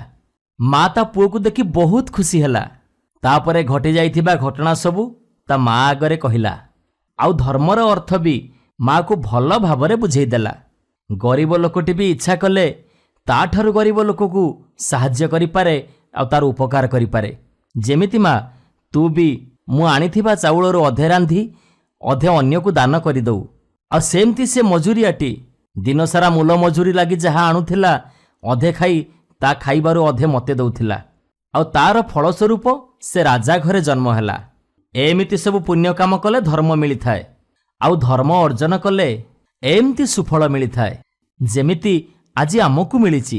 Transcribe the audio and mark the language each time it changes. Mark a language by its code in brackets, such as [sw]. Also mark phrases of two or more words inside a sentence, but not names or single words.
[or] ମା' ତା ପୁଅ କୁ ଦେଖି ବହୁତ ଖୁସି ହେଲା। ତା'ପରେ ଘଟି ଯାଇଥିବା ଘଟଣା ସବୁ ତା ମା' ଆଗରେ କହିଲା ଆଉ ଧର୍ମର ଅର୍ଥ ବି ମା' କୁ ଭଲ ଭାବରେ ବୁଝେଇ ଦେଲା। ଗରିବ ଲୋକଟି ବି ଇଚ୍ଛା କଲେ ତା'ଠାରୁ ଗରିବ ଲୋକ କୁ ସାହାଯ୍ୟ କରି ପାରେ ଆଉ ତାର ଉପକାର କରି ପାରେ। ଯେମିତି ମା' ତୁ ବି ମୁଁ ଆଣିଥିବା ଚାଉଳରୁ ଅଧେ ରାନ୍ଧି ଅଧେ ଅନ୍ୟ କୁ ଦାନ କରି ଦଉ। ଆଉ ସେମିତି ସେ ମଜୁରିଆଟି ଦିନସାରା ମୂଲ ମଜୁରୀ ଲାଗି ଯାହା ଆଣୁଥିଲା ଅଧେ ଖାଇ ତା ଖାଇବାରୁ ଅଧେ ମୋତେ ଦେଉଥିଲା। ଆଉ ତାର ଫଳସ୍ୱରୂପ ସେ ରାଜା ଘରେ ଜନ୍ମ ହେଲା। ଏମିତି ସବୁ ପୁଣ୍ୟ କାମ କଲେ ଧର୍ମ ମିଳିଥାଏ, ଆଉ ଧର୍ମ ଅର୍ଜନ କଲେ ଏମିତି ସୁଫଳ ମିଳିଥାଏ, ଯେମିତି ଆଜି ଆମକୁ ମିଳିଛି।